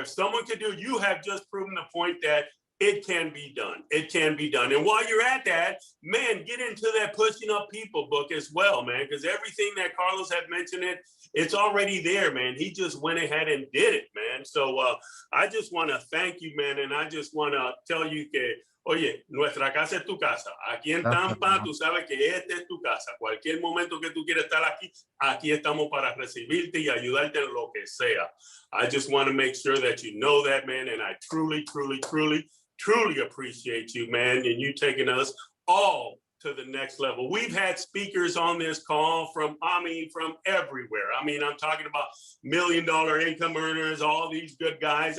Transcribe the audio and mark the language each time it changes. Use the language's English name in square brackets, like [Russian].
[English] If someone could do it, you have just proven the point that it can be done. It can be done. And while you're at that, man, get into that Pushing Up People book as well, man, because everything that Carlos had mentioned, it's already there, man. He just went ahead and did it, man. So I just want to thank you, man. And I just want to tell you [Spanish] que, oye, nuestra casa es tu casa. Aquí en Tampa, tú sabes que esta es tu casa. Cualquier momento que tú quieras estar aquí, aquí estamos para recibirte y ayudarte en lo que sea. [English] I just want to make sure that you know that, man. And I truly appreciate you, man, and you taking us all to the next level. We've had speakers on this call from everywhere. I mean, I'm talking about $1 million income earners, all these good guys.